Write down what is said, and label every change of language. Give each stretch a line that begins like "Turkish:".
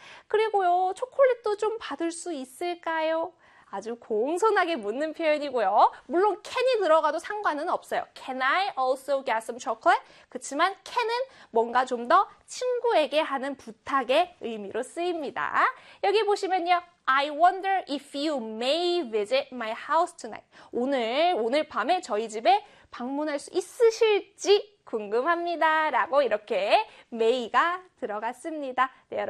Korean: 그리고요, 초콜릿도 좀 받을 수 있을까요? 아주 공손하게 묻는 표현이고요. 물론 can이 들어가도 상관은 없어요.
English: Can I also get some chocolate?
Korean: 그치만 can은 뭔가 좀더 친구에게 하는 부탁의 의미로 쓰입니다. 여기 보시면요.
English: I wonder if you may visit my house tonight.
Korean: 오늘 밤에 저희 집에 방문할 수 있으실지 궁금합니다. 라고 이렇게 may가 들어갔습니다. 네, 여러분.